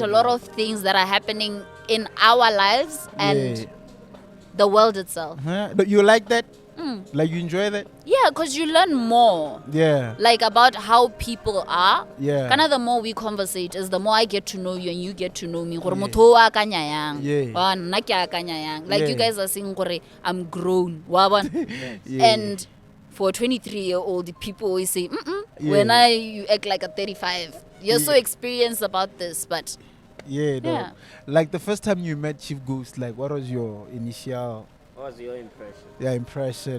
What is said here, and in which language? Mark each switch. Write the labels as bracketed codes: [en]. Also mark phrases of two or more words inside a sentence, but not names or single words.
[en] a lot of things that are happening in our lives and Yeah. the world itself. Huh? But you like that? Like you enjoy that? Yeah, because you learn more. Yeah. Like about how people are. Yeah. Kind of the more we conversate is the more I get to know you and you get to know me. [tn] Gore [en] Yeah. [tn] motho o akanya yang. [en] Yeah. [tn] Wa nna ke akanya yang. [en] Like Yeah. you guys are saying gore I'm grown. [tn] Wa bona? [en] Yeah. And for a 23-year-old, people always say, Yeah. when you act like a 35. You're so Yeah. experienced about this, but Yeah, dog. Yeah. Like the first time you met Chief Ghost, like what was your initial What was your impression? impression?